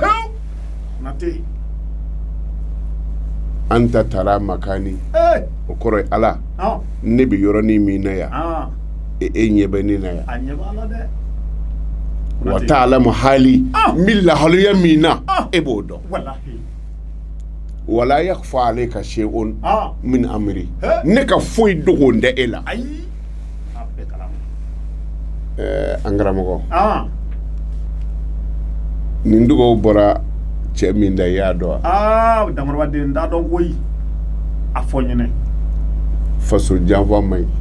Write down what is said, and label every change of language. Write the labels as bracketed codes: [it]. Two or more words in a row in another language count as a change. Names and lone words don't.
[ar] help nate أنت ترى مكاني eh [bm] o kɔrɔ ye ala ah ne bɛ yɔrɔnin min na yan ah e ɲɛ bɛ ne na yan anya bala de [ar] وتعلم حالي Ah. [bm] min lahaliya min na Ah. e b'o dɔn wallahi [ar] ولا يخفى عليك شيء ah من أمري Hɛ. [bm] ne ka foyi dogon tɛ e la ayi a bɛ kalam an karamɔgɔ ah nin dugawu bɔra cɛ min da i y'a dɔn wa Damaraba den t'a dɔn koyi a fɔ ɲɛnɛ faso janfa man ɲi